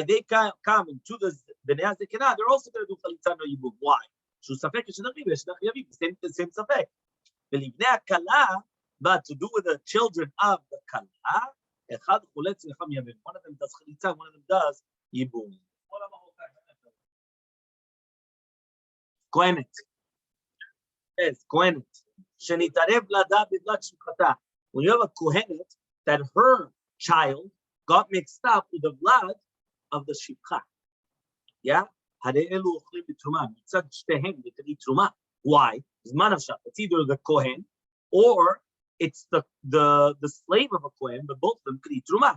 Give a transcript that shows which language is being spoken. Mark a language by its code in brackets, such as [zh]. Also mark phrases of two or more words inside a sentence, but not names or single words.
[en] They come into the [he] בני הזקנה. [en] They're also going to do chalitza no yibum. Why? Shu safek the same safek. The [he] ובני הכלה, [en] but to do with the children of the kala. One of them does chalitza, one of them does yibum. [he] Kohenet. [en] Yes, Kohenet. [he] שנתערב ולדה בולד שפחתה. [en] When you have a Kohenet that her child got mixed up with the blood of the shivcha. Yeah? Why? It's either the Kohen or it's the slave of a Kohen, but both of them could eat truma.